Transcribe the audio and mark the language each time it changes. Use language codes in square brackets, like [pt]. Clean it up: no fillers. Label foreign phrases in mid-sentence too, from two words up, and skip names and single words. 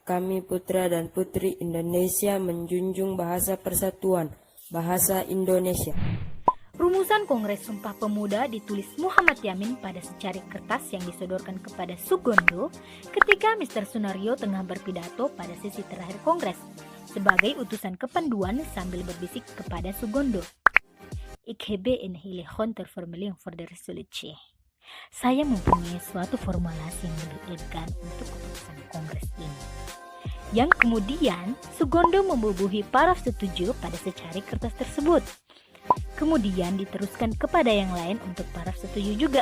[id] Kami putra dan putri Indonesia menjunjung bahasa persatuan, bahasa Indonesia. Rumusan Kongres Sumpah Pemuda ditulis Muhammad Yamin pada secari kertas yang disodorkan kepada Sugondo ketika Mr. Sunario tengah berpidato pada sesi terakhir Kongres sebagai utusan kepanduan sambil berbisik kepada Sugondo. [nl] Ik heb een hele grond formulering voor de resolutie. [id] Saya mempunyai suatu formulasi yang lebih elegan untuk keputusan Kongres ini. Yang kemudian Sugondo membubuhi paraf setuju pada secari kertas tersebut. Kemudian diteruskan kepada yang lain untuk paraf setuju juga.